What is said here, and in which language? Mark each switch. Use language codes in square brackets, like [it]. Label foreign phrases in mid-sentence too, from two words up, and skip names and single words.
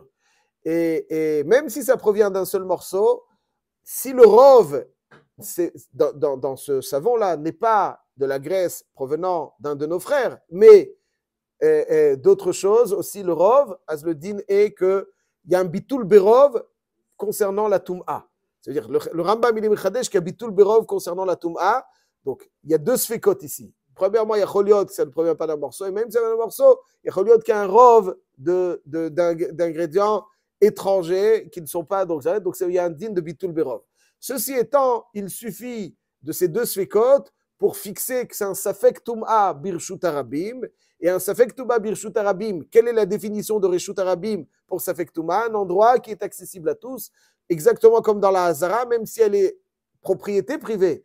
[fr] Et même si ça provient d'un seul morceau, si le rov dans ce savon-là n'est pas de la graisse provenant d'un de nos frères, mais d'autres choses, aussi le rov, as le din est qu'il y a un [he] ביטול ברוב [fr] concernant la tum'a. C'est-à-dire, le Rambam il est mechadesh qu'il y a [he] ביטול ברוב [fr] concernant la tum'a. Donc, il y a deux sfekot ici. Premièrement, il y a choliot, ça ne provient pas d'un morceau. Et même si c'est un morceau, il y a choliot qui a un rov d'ingrédients étrangers qui ne sont pas. Donc il y a un din de [he] ביטול ברוב. [fr] Ceci étant, il suffit de ces deux sfekot pour fixer que c'est un [he] ספק טומאה ברשות הרבים. [fr] Et un [he] ספק טומאה ברשות הרבים, [fr] quelle est la définition de [he] רשות הרבים [fr] pour [he] ספק טומאה? [fr] Un endroit qui est accessible à tous, exactement comme dans la Hazara, même si elle est propriété privée.